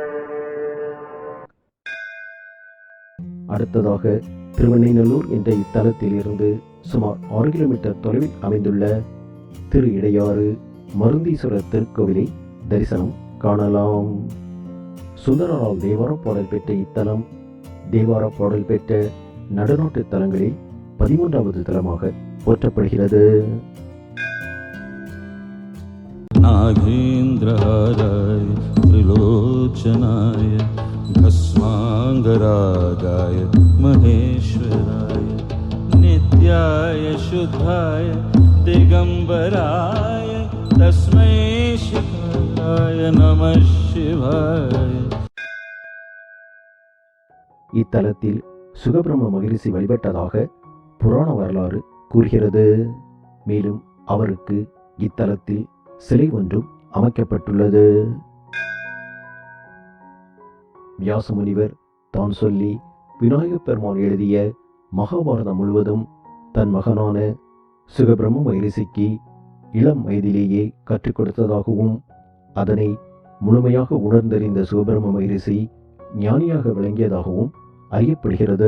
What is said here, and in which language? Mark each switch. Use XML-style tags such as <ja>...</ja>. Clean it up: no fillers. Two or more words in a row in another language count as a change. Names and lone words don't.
<ta>அடுத்ததாக திருவெண்ணெய்நல்லூர் என்ற இத்தலத்தில் இருந்து சுமார் 6 கிலோமீட்டர் தொலைவில் அமைந்துள்ள திரு இடையாறு மருந்தீஸ்வரர் திருக்கோவிலை தரிசனம் காணலாம். சுந்தரரால் தேவார பாடல் பெற்ற இத்தலம் தேவார பாடல் பெற்ற நடுநாட்டு தலங்களில் 13வது தலமாக போற்றப்படுகிறது.</ta> <sa>नागेन्द्रहाराय त्रिलोचनाय भस्माङ्गरागाय महेश्वराय नित्याय शुद्धाय दिगम्बराय तस्मै शिवाय नमः शिवाय.</sa> <ta>இத்தலத்தில் சுகபிரம்ம மகரிஷி வழிபட்டதாக புராண வரலாறு கூறுகிறது. மேலும் அவருக்கு இத்தலத்தில் சிலை ஒன்றும் அமைக்கப்பட்டுள்ளது. வியாசமுனிவர் தான் சொல்லி விநாயகப் பெருமான் எழுதிய மகாபாரதம் முழுவதும் தன் மகனான சுகபிரம்ம மகரிஷிக்கு இளம் வயதிலேயே கற்றுக் கொடுத்ததாகவும் அதனை முழுமையாக உணர்ந்தறிந்த சுகபிரம்ம மகரிஷி ஞானியாக விளங்கியதாகவும் அறியப்படுகிறது.</ta>